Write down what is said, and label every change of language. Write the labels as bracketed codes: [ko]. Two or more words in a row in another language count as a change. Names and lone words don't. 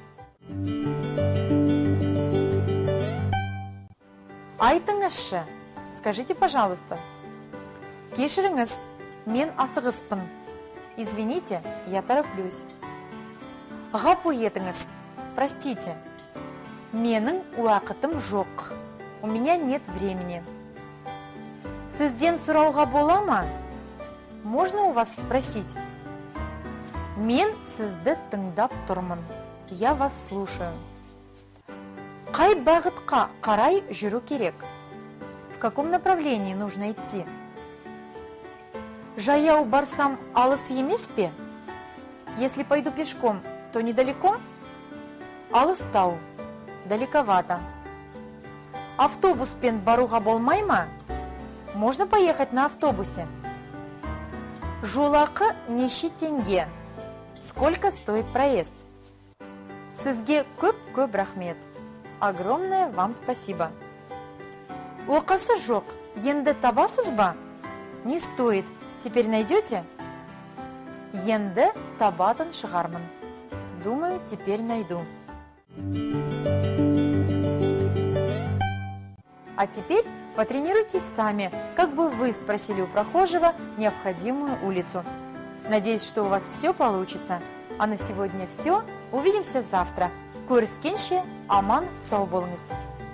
[ru] Айтыңызшы, скажите, пожалуйста. [kk] Кешіріңіз, мен асығыспын. [ru] Извините, я тороплюсь. [kk] Ғапу етіңіз, [ru] простите. [kk] Менің уақытым жоқ. [ru] У меня нет времени. [kk] Сізден сұрауға бола ма? [ru] Можно у вас спросить? [kk] Мен сізді тыңдап тұрмын. [ru] Я вас слушаю. [kk] Қай бағытқа қарай жүру керек? [ru] В каком направлении нужно идти? [kk] Жаяу барсам алыс емес пе? [ru] Если пойду пешком, то недалеко? [kk] Алыстау, далековато. Автобуспен баруға болмай ма? [ru] Можно поехать на автобусе. [kk] Жолақы неше теңге? [ru] Сколько стоит проезд? [kk] Сізге көп рахмет. [ru] Огромное вам спасибо. [kk] Оқасы жоқ, енді табасыз ба? [ru] Не стоит, теперь найдете? [kk] Енді табатын шығармын. [ru] Думаю, теперь найду. А теперь потренируйтесь сами, как бы вы спросили у прохожего необходимую улицу. Надеюсь, что у вас все получится. А на сегодня все. Увидимся завтра. [kk] Көріскенше аман сау болыңыздар.